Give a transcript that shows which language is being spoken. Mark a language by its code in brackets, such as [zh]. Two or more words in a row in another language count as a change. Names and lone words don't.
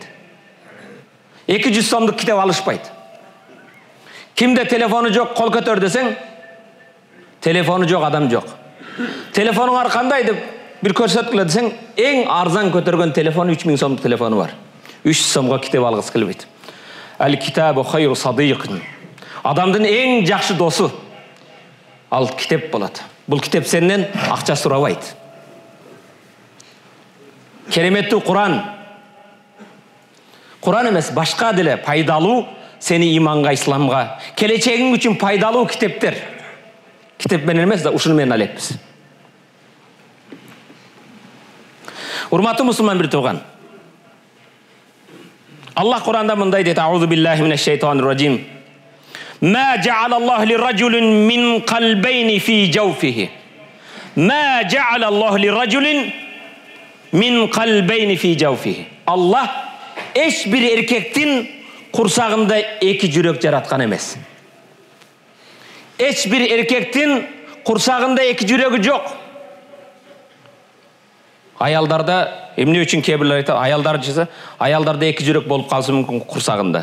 [ky] 200 сомдук китеп алышпайт. Кимде телефону жок, кол көтөр десең, телефону жок, адам жок. Телефонуңар кандай деп бир көрсөткүлө десең, эң арзан көтөргөн телефон 3000 сомдук телефону бар. 300 сомго китеп алгысы келбейт. [ar] الكتاب خير صديق. [ky] Адамдын эң жакшы досу ал китеп болот. Бул китеп сенден акча сурабайт. Кереметтүү Куран. Куран эмес, башка деле пайдалуу сени иманга, исламга, келечегиң үчүн пайдалуу китептер. Китеп менен эмес да ушуну менен алекпиз. Урматтуу мусулман бир тууган. Аллах Куранда мындай дейт: [ar] أعوذ بالله من الشيطان الرجيم. ما جعل الله لرجل من قلبين في جوفه. ما جعل الله لرجل من قلبين في جوفه. [ky] Аллах эч бир эркектин курсагында эки жүрөк жараткан эмес. Эч бир эркектин курсагында эки жүрөгү жок. Аялдарда эмне үчүн кээ бирлер айтат, аялдар жаса, аялдарда эки жүрөк болуп калсы мүмкүн курсагында.